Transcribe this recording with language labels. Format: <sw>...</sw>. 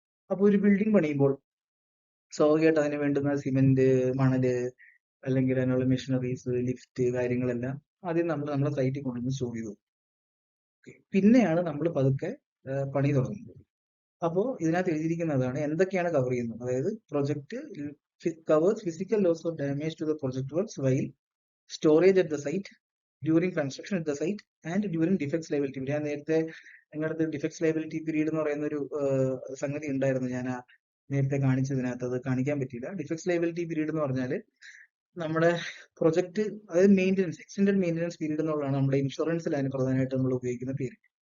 <ml>അപ്പൊ ഒരു ബിൽഡിംഗ് പണിയുമ്പോൾ സ്വാഭാവികമായിട്ട് അതിന് വേണ്ടുന്ന സിമെന്റ്, മണല്, അല്ലെങ്കിൽ അതിനുള്ള മെഷീനറീസ്, ലിഫ്റ്റ് കാര്യങ്ങളെല്ലാം ആദ്യം നമ്മൾ നമ്മുടെ സൈറ്റിൽ കൊണ്ടുവന്ന് സ്റ്റോർ ചെയ്തു. പിന്നെയാണ് നമ്മൾ പതുക്കെ പണി തുടങ്ങുന്നത്. അപ്പോൾ ഇതിനകത്ത് എഴുതിയിരിക്കുന്നതാണ് എന്തൊക്കെയാണ് കവർ ചെയ്യുന്നത്.</ml> <en>അതായത് project covers physical loss or damage to the project works while storage at the site, during construction at the site and during defects liability.</en> <ml>ഞാൻ നേരത്തെ നിങ്ങളുടെ ഡിഫക്ട്സ് ലയബിലിറ്റി പീരീഡ് എന്ന് പറയുന്ന ഒരു സംഗതി ഉണ്ടായിരുന്നു, ഞാൻ നേരത്തെ കാണിച്ചതിനകത്ത് അത് കാണിക്കാൻ പറ്റിയില്ല. ഡിഫക്ട്സ് ലയബിലിറ്റി പീരീഡ് എന്ന് പറഞ്ഞാൽ നമ്മുടെ പ്രൊജക്ട്, അതായത് മെയിൻ്റെനൻസ്, എക്സ്റ്റൻഡഡ് മെയിൻ്റെനൻസ് പീരീഡ് എന്നുള്ളതാണ് നമ്മുടെ ഇൻഷുറൻസിലാണ് പ്രധാനമായിട്ട് നമ്മൾ ഉപയോഗിക്കുന്ന പേര്.</ml>